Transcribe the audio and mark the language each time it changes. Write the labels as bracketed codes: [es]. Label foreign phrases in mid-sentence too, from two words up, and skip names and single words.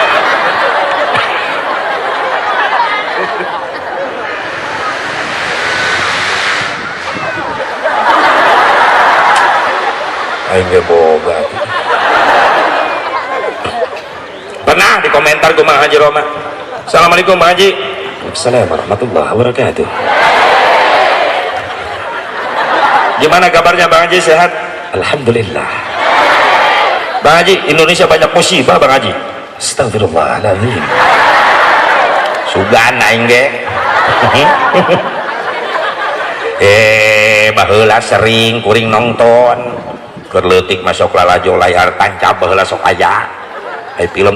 [su] aing ge boga pernah di komentar kumaha Haji Roma Assalamualaikum Bang Haji [ar] وعليكم السلام ورحمة الله وبركاته [id] gimana kabarnya Bang Haji sehat Alhamdulillah Bang Haji Indonesia banyak musibah Bang Haji astagfirullahaladzim [su] sugan aing ge baheula sering kuring nonton kerletik masuk lalajo layar tancap baheula sok aya ai film